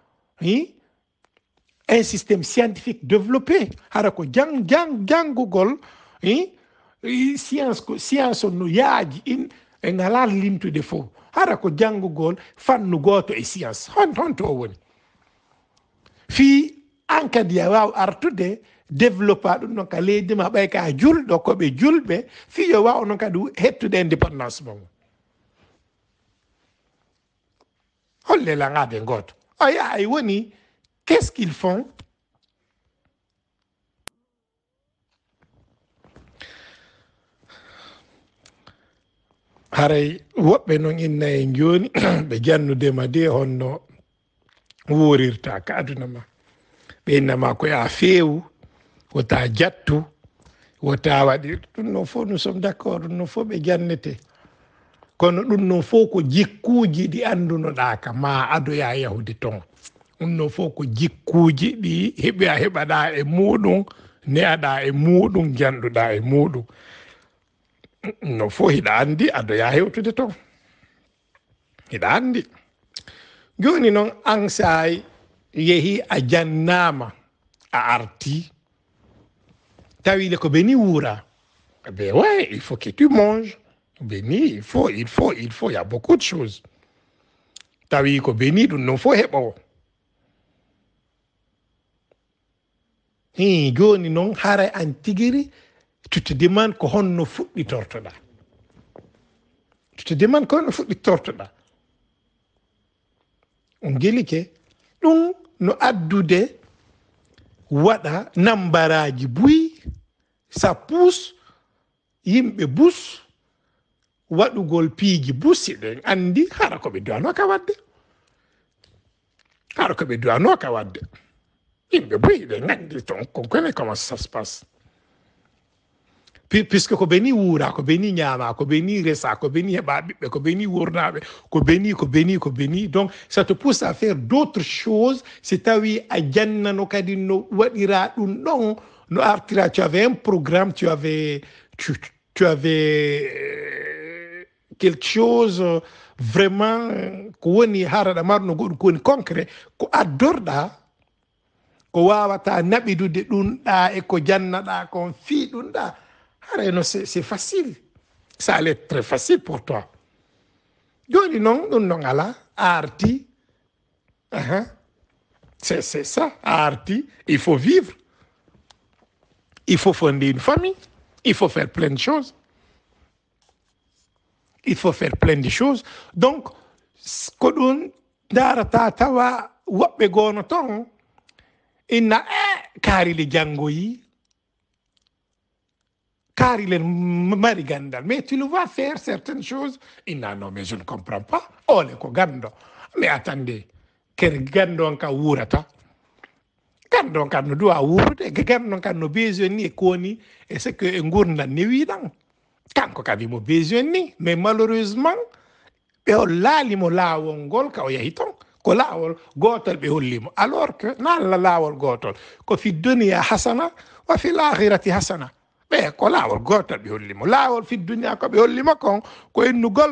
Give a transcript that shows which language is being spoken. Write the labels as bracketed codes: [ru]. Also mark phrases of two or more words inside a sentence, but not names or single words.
[fr] un système scientifique développé [ff] hara ko janngugol, science no yaaji en ala limtude fof hara ko janngugol fannu goto e science honto o woni fi an kadi a waw artude développa ɗum noon ka leydi ma ɓay ka julɗo koɓe julɓe fi yo waw noon kadi hettude indépendance mon holle langade goto ay woni [fr] qu'est-ce qu'ils font? [ff] Haray woɓɓe noon inna e joni ɓe jannudema de honno worirta ka aduna ma. Ɓe innama ko ya feewu, wota jattu, wota waɗi ɗum noon fof [fr] nous sommes d'accord, [ff] ɗum noon fof ɓe jannete. Kono ɗum noon fof ko jikkuji ɗi andunoɗa ka ma adoya yahude ton. Ɗum noon fof ko jikkuji ɗi heɓaɗa e muɗum, ne'aɗa e muɗum, janɗuɗa e muɗum. No fof hiɗa andi adoya hewtude ton. Hiɗa andi. Joni noon an sa yehi a jannama a arti tawile ko beni wuura, [fr] ben ouais, il faut que tu manges. Beni, il faut, il y a beaucoup de choses. [ff] Tawi ko beni ɗum non fof heɓo. Joni noon haray an tigiri [fr] tu te demandes [ff] ko honno fuɗɗitortoɗa. [fr] Tu te demandes [ff] ko honno fuɗɗitortoɗa. On gelike ɗum no addude waɗa nambaraji buy, [fr] ça pousse [ff] yimɓe bus waɗugol piiji busi ɗen andi hara ko ɓe duwano ka wadde. Hara ko ɓe duwano ka wadde. Yimɓe buy ɗen andi ton [fr] on connaît comment ça se passe. [ff] Puisque ko beni wuura, ko beni ñaama, ko beni resa, ko beni heɓa ɓiɓɓe, ko beni wurnaɓe, ko beni. [fr] Donc ça te pousse à faire d'autres choses. [ff] Si tawi a jannano kadi no waɗira ɗum ɗon no artira, [fr] tu avais un programme, tu avais quelque chose vraiment [ff] ko woni haraɗa marno goɗɗum ko woni concret ko addorɗa ko wawata naɓidude ɗum ɗa e ko jannaɗa kon fi ɗum ɗa. [fr] Non, c'est facile. Ça allait être très facile pour toi. [ff] Joni non, non ala arti. [fr] C'est ça, arti. Il faut vivre. Il faut fonder une famille. Il faut faire plein de choses. Donc, [ff] ko ɗum darata tawa woɓɓe gono ton inna kaari le jangoyi kaari le mari gandal, [fr] mais tu le vois faire certaines choses, [ff] inna non [fr] mais je ne comprends pas, [ff] ole ko gando, [fr] mais attendez, [ff] ker gando ka wurata, gando kan no duwa wurude, gando kan no besoin ni koni, [fr] et c'est que [ff] ngurna ni widan kanko kadi mo besoin ni, mais malheureusement ɓe laalimo laawol ngol ka o yahi ton ko laawol gootol ɓe hollimo, alors que naalla laawol gootol ko fi [ar] دنيا حسنة وفي الآخرة حسنة, [ff] ɓe ko laawol gootol ɓe hollimo, laawol fi dunia ko ɓe hollimo kon ko innugol